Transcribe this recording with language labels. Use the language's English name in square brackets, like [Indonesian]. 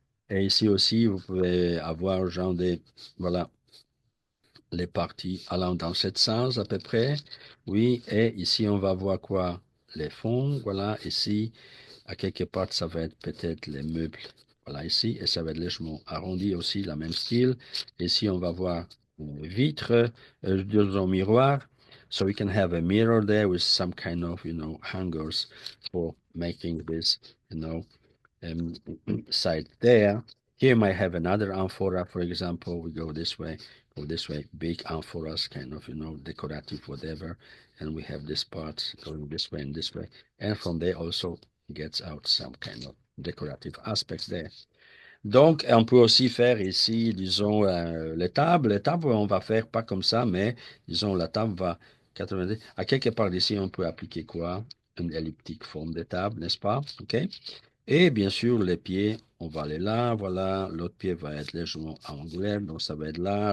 [French] Et ici aussi, vous pouvez avoir un genre de, voilà, les parties allant dans ce sens à peu près. Oui, et ici, on va voir quoi? Les fonds, voilà, ici, à quelque part, ça va être peut-être les meubles, voilà, ici, et ça va être légèrement arrondi aussi, la même style. Ici, on va voir une vitre, disons miroir. [English] So we can have a mirror there with some kind of, hangers for making this, um, side there. Here might have another amphora, for example. We go this way, big amphoras, kind of, decorative, whatever. And we have this part going this way and this way. And from there also gets out some kind of decorative aspects there. [French] Donc, on peut aussi faire ici, disons, les tables. Les tables, on va faire pas comme ça, mais disons, la table va 90. À quelque part ici, on peut appliquer quoi? Une elliptique forme de table, n'est-ce pas? OK? Et bien sûr, les pieds, on va aller là, voilà. L'autre pied va être légèrement angulaire, donc ça va être là.